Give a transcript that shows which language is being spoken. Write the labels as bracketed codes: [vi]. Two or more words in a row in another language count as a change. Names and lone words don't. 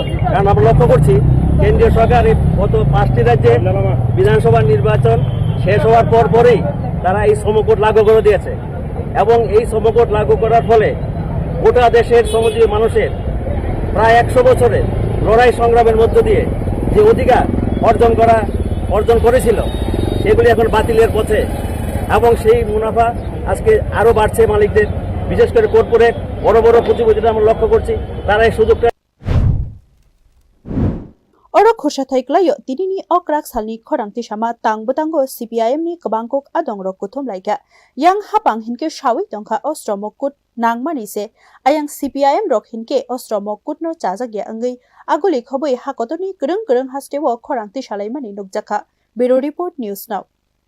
[bn] কারণ আমরা লক্ষ্য করছি কেন্দ্রীয় সরকার গত 5টি রাজ্যে বিধানসভা নির্বাচন শেষ হওয়ার পরেই তারা এই শ্রমকোড লাগু করে দিয়েছে এবং এই শ্রমকোড লাগু করার ফলে গোটা দেশের শ্রমজীবী মানুষের প্রায় 100 বছরের লড়াই সংগ্রামের মধ্য দিয়ে যে অধিকার অর্জন করেছিল সেগুলি এখন বাতিলের পথে এবং সেই মুনাফা আজকে আরো বাড়ছে মালিকদের, বিশেষ করে কর্পোরেট বড় বড় পুঁজিপতিরা আমরা লক্ষ্য করছি তারা এই সুযোগটা [trp] Oro khosha thaiklayo tinini okrak salni khorangti shama tangbotango CPIM ni kabangkok adong rok kuthom laika yang hapang hinke shawi tongkha ostromokut nangmani se ayang CPIM rok hinke ostromokut no chajagya angai aguli khoboi hakotoni kurung hastewo khorangti shalaimani nukjaka [en] Bureau Report News Now